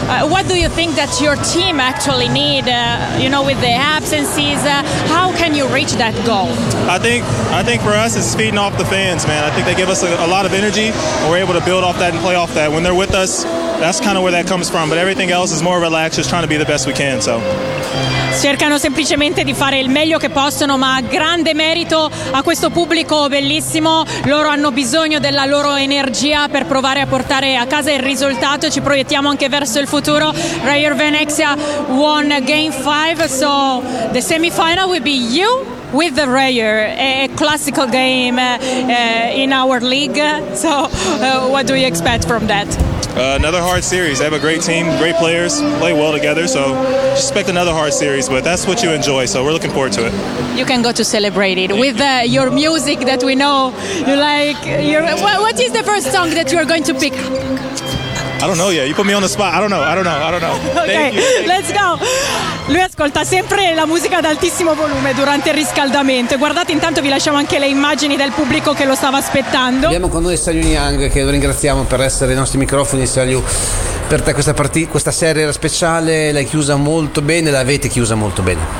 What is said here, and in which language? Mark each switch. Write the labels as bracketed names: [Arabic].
[English] What do you think that your team actually need, you know, with the absences? How can you reach that goal? I think for us it's feeding off the fans, man. I think they give us a lot of energy and we're able to build off that and play off that. When they're with us, that's kind of where that comes from. But everything else is more relaxed, just trying to be the best we can, so. [Italian] Cercano semplicemente di fare il meglio che possono, ma grande merito a questo pubblico bellissimo. Loro hanno bisogno della loro energia per provare a portare a casa il risultato. Ci proiettiamo anche verso il futuro. [English] Rayer Venezia won game 5, so the semifinal will be you with the Rayer. A classical game in our league, so what do you expect from that? Another hard series. They have a great team, great players, play well together, so just expect another hard series, but that's what you enjoy, so we're looking forward to it. You can go to celebrate it with your music that we know you like. What is the first song that you are going to pick? I don't know, yeah, you put me on the spot. I don't know. Okay, thank you. Let's go. [Italian] Lui ascolta sempre la musica ad altissimo volume durante il riscaldamento. Guardate, intanto vi lasciamo anche le immagini del pubblico che lo stava aspettando. Abbiamo con noi Saliu Niang, che lo ringraziamo per essere ai nostri microfoni. Saliu, per te questa partita, questa serie era speciale, l'hai chiusa molto bene, l'avete chiusa molto bene.